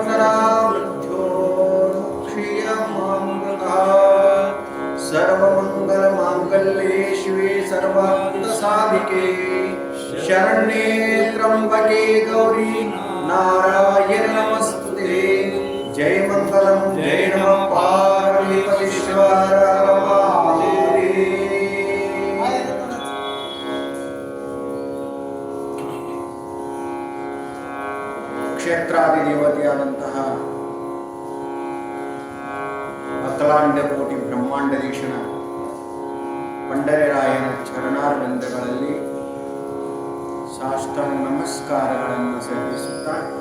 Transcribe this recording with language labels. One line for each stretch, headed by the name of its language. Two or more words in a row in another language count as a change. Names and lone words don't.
Sanskrit: वन्दनामृत्योर्मुक्षीयमामृतः सर्वमङ्गलमाङ्गल्ये शिवे सर्वार्थसाधिके शरण्ये त्र्यम्बके गौरी नारायण नमस्तुते जय मंगलम जय नमः
Kannada: पार्वतीश्वरनादेव ಕ್ಷೇತ್ರಾಧಿದೇವತೆಯಾದಂತಹ ಅಖಿಲಾಂಡ ಕೋಟಿ ಬ್ರಹ್ಮಾಂಡದೀಶನ ಪಂಡರಿರಾಯನ ಚರಣಾರವಿಂದಗಳಲ್ಲಿ ಸಾಷ್ಟಾಂಗ ನಮಸ್ಕಾರಗಳನ್ನು ಸಲ್ಲಿಸುತ್ತಾ